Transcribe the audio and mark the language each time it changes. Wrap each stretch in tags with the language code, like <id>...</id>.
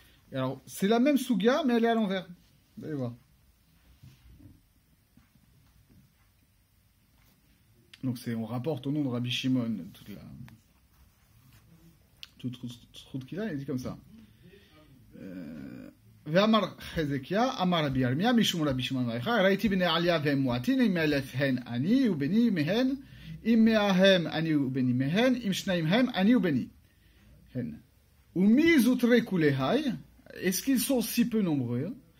<fr>Et alors, c'est la même Sugya, mais elle est à l'envers. Vous allez voir. Donc on rapporte au nom de Rabbi Shimon toute route qu'il a, il dit comme ça.</fr> <he>ואמר חזקיה, אמר רבי ירמיה, משום רבי שמעון בר יוחאי, ראיתי בני עליה והם מועטין, אם 1,000 הן אני ובני מהן, אם 100 הם אני ובני מהן, אם 2 הם אני ובני הן.</he> <arc>ומי זוטרי כולי,</arc> <fr>est-ce qu'ils sont si peu nombreux?</fr>